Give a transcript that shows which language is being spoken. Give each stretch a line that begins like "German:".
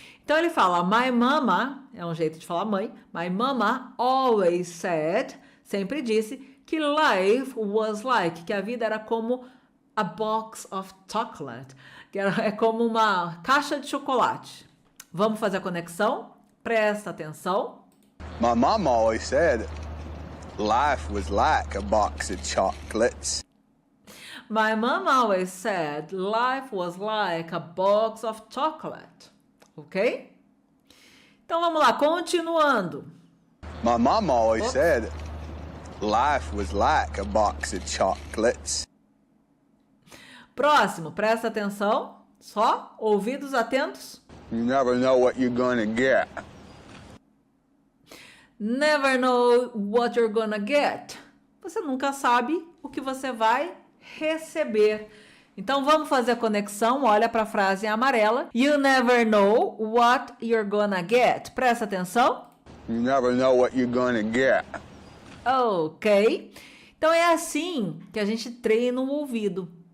Portuguese: Então ele fala,
English: my mama,
Portuguese: é um jeito de falar mãe,
English: my mama always said,
Portuguese: sempre disse, que
English: life was like,
Portuguese: que a vida era como
English: a box of chocolate,
Portuguese: que é como uma caixa de chocolate. Vamos fazer a conexão? Presta atenção.
English: My mom always said life was like a box of chocolates. My mom always said life was like a box of chocolate. Ok?
Portuguese: Então vamos lá, continuando.
English: My mom always said life was like a box of chocolates.
Portuguese: Próximo, presta atenção. Só ouvidos atentos.
English: You never know what you're gonna get. Never know what you're gonna get.
Portuguese: Você nunca sabe o que você vai receber. Então vamos fazer a conexão. Olha para a frase em amarela.
English: You never know what you're gonna get.
Portuguese: Presta atenção.
English: You never know what you're gonna get. Ok.
Portuguese: Então é assim que a gente treina o ouvido.